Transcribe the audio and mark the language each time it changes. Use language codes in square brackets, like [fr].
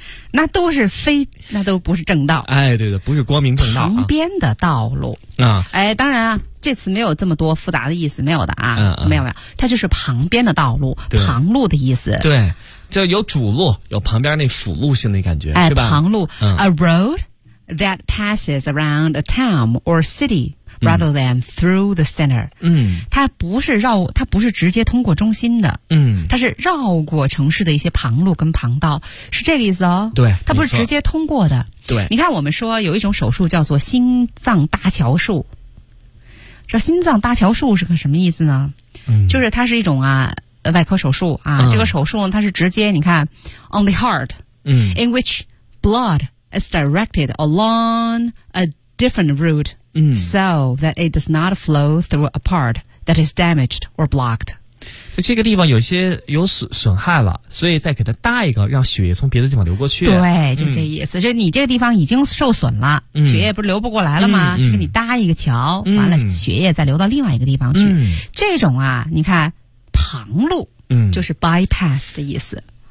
[zh] 那都是非，那都不是正道。哎，对的，不是光明正道、旁边的道路啊，哎，当然啊，这词没有这么多复杂的意思，没有的啊，没有，它就是旁边的道路，旁路的意思，对，就有主路，有旁边那辅路性的感觉，哎，是吧？ [en] 旁路、，a road that passes around a town or city。 Rather than through the center， [zh] 它不是绕，它不是直接通过中心的，它是绕过城市的一些旁路跟旁道，是这个意思哦。对，它不是直接通过的。对，你看我们说有一种手术叫做心脏搭桥术，这心脏搭桥术是个什么意思呢？就是它是一种啊外科手术啊，这个手术它是直接你看 [en] on the heart， in which blood is directed along a different route。 So that it does not flow through a part that is damaged or blocked. [zh] 就这个地方有些有损害了，所以再给它搭一个，让血液从别的地方流过去。对，就这意思。就你这个地方已经受损了，血液不是流不过来了吗？就给你搭一个桥，完了血液再流到另外一个地方去。这种啊，你看旁路，就是 bypass 的意思。